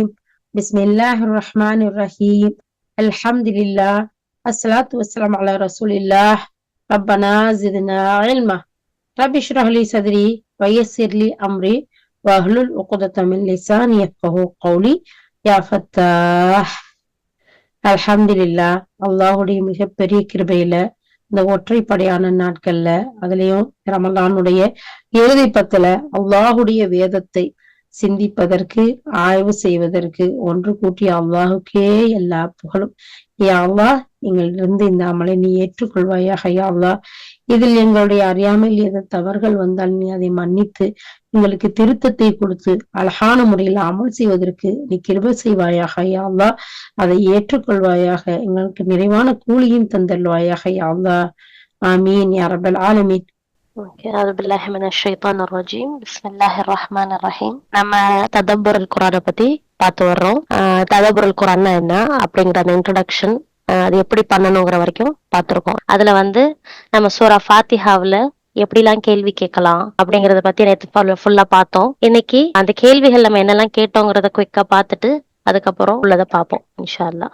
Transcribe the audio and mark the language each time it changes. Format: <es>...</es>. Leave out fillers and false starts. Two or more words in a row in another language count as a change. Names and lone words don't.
<ar>بسم الله الرحمن الرحيم. الحمد لله. الصلاة والسلام على رسول الله. ربنا زدنا علما. رب اشرح لي صدري ويسر لي أمري واحلل عقدة من لساني يفقهوا قولي. يا فتاح. الحمد لله.</ar> <ta>அல்லாஹுடைய மிகப்பெரிய கிருபையில இந்த ஒற்றைப்படையான நாட்கள்ல அதுலயும் ரமலானுடைய இறுதி பத்துல அல்லாஹுடைய வேதத்தை சிந்திப்பதற்கு, ஆய்வு செய்வதற்கு ஒன்று கூட்டிய அல்லாஹுக்கே எல்லா புகழும்.</ta> <ar>يا الله,</ar> <ta>எங்களிலிருந்து இந்த அமலை நீ ஏற்றுக்கொள்வாயாக.</ta> <ar>يا الله,</ar> <ta>இதில் எங்களுடைய அறியாமையில் எது தவறுகள் வந்தால் நீ அதை மன்னித்து எங்களுக்கு திருத்தத்தை கொடுத்து அழகான முறையில் அமல் செய்வதற்கு நீ கிருபை செய்வாயாக.</ta> <ar>يا الله,</ar> <ta>அதை ஏற்றுக்கொள்வாயாக. எங்களுக்கு நிறைவான கூலியும் தந்தல்வாயாக.</ta> <ar>يا الله آمين يا رب العالمين. أعوذ بالله من الشيطان الرجيم. بسم الله الرحمن الرحيم.</ar> <ta>நம்ம ததப்புர் குர்ஆனை பத்தி பார்த்து வர்றோம். ததப்புர் குர்ஆன்னா என்ன அப்படிங்கிற அந்த இன்ட்ரோடக்ஷன், அது எப்படி பண்ணணுங்கிற வரைக்கும் பார்த்துருக்கோம். அதுல நம்ம சூரா ஃபாத்திஹாவுல எப்படிலாம் கேள்வி கேட்கலாம் அப்படிங்கறத பத்தி நேற்று ஃபுல்லா பார்த்தோம். இன்னைக்கு அந்த கேள்விகள் நம்ம என்னெல்லாம் கேட்டோங்கிறத குயிக்கா பார்த்துட்டு அதுக்கப்புறம் உள்ளதை பார்ப்போம்</ta> <ar>إن شاء الله.</ar>